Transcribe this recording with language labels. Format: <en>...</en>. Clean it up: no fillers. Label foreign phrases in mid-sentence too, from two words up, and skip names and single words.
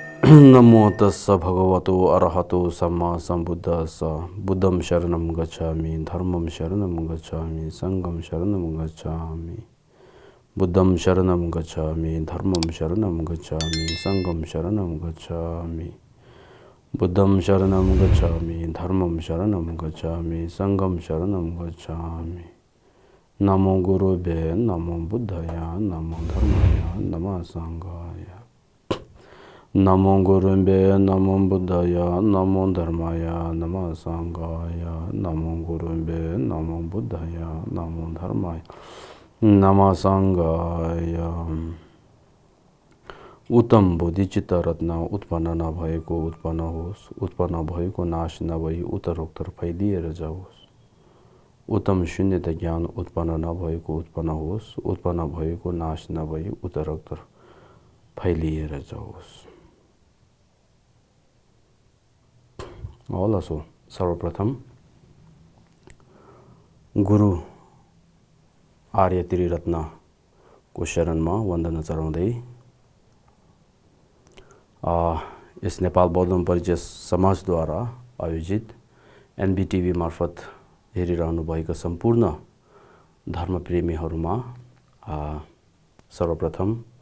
<pi>नमो तस्स भगवतो अरहतो सम्मा सम्बुद्धस्स बुद्धं शरणं गच्छामि धर्मं शरणं गच्छामि संघं शरणं गच्छामि बुद्धं शरणं गच्छामि धर्मं शरणं गच्छामि संघं शरणं गच्छामि बुद्धं शरणं गच्छामि धर्मं शरणं गच्छामि संघं शरणं गच्छामि</pi> <sa>नमो गुरुभ्यो नमो बुद्धाय नमो धर्माय नमः संघाय नमो गुरुभ्यो नमो बुद्धाय नमो धर्माय नमः संघाय नमो गुरुभ्यो नमो बुद्धाय नमो धर्माय नमः संघाय।</sa> <ne>उत्तम बोधिचित्त रत्न उत्पन्न नभएको उत्पन्न होस्, उत्पन्न भएको नाश नभई उत्तरोत्तर फैलिएर जाओस्। उत्तम शून्यत ज्ञान उत्पन्न नभएको उत्पन्न होस्, उत्पन्न भएको नाश नभई उत्तरोत्तर फैलिएर जाओस्। असो सर्वप्रथम गुरु आर्य त्रिरत्न को शरणमा वन्दना चढाउँदै यस नेपाल बौद्ध परिचय समाजद्वारा आयोजित एनबीटीभी मार्फत हेरिरहनु भएका सम्पूर्ण धर्मप्रेमीहरूमा सर्वप्रथम</ne>